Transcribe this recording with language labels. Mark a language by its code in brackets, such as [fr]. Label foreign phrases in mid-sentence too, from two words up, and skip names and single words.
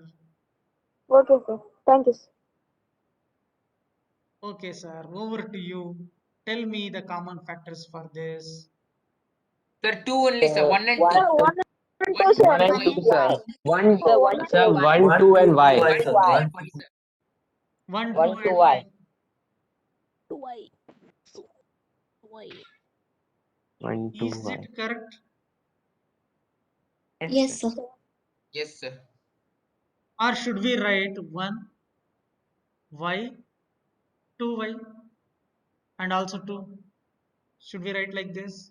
[en] Okay, sir. Thank you, sir. Okay, sir. Over to you. Tell me the common factors for this. Sir, 2 only, sir. 1 and 2. Sir, 1 and 2, 1, sir. 1 and 2, sir. 1, sir, 1, 2, and Y. 2 y, sir. 1, 2. 1, 2, 1, and 2, Y. 2y. 2y. 1, 2, Is Y. it correct? Yes, sir. Yes, sir. Or should we write 1, Y, 2Y, and also 2? Should we write like this?